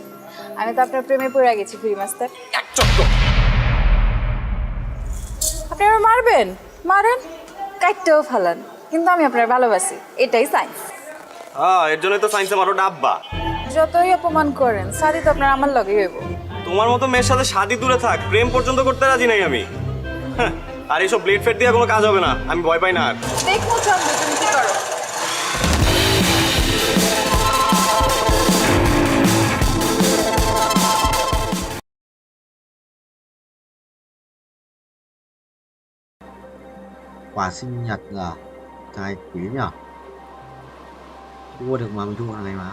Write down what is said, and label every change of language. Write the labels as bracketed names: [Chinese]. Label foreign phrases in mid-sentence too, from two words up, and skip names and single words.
[Bangla] আমি তো আপনার প্রেমে পড়ে গেছি [English] free master. [Bangla] আপনি আমার মারবেন, মারেন, কাটতেও ফালান, কিন্তু আমি আপনার ভালোবাসি, এটাই সায়েন্স। হ্যাঁ, এর জন্যই তো সায়েন্সে মারো ডাব্বা। যতই অপমান করেন, শাদি তো আপনার আমার লগে হইব। তোমার মতো মেয়ের সাথে শাদি দূরে থাক, প্রেম পর্যন্ত করতে রাজি নাই আমি। হ্যাঁ, আর এইসব ব্লেড ফেড দিয়ে কোনো কাজ হবে না, আমি ভয় পাই না আর। দেখো চন্দ্র, তুমি কি করো। [Vietnamese] Quà sinh nhật à? Trai quỷ nhở? Mua được mà mình thu hàng này mà.